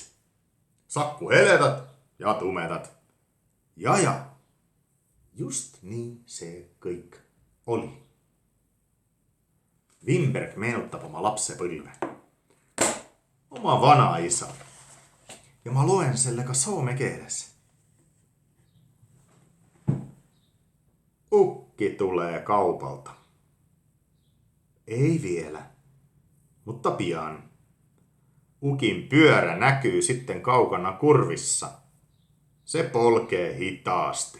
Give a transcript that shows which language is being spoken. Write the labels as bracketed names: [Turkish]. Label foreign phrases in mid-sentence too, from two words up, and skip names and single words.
[Estonian] Sakku heledat ja tumedat. Ja. Just nii see kõik oli. Wimberg meenutab oma lapsepõlve. Oma vanaisa. Ja ma loen selle ka soome keeles. [Finnish] Ukki tulee kaupalta. Ei vielä, mutta pian. Ukin pyörä näkyy sitten kaukana kurvissa. Se polkee hitaasti.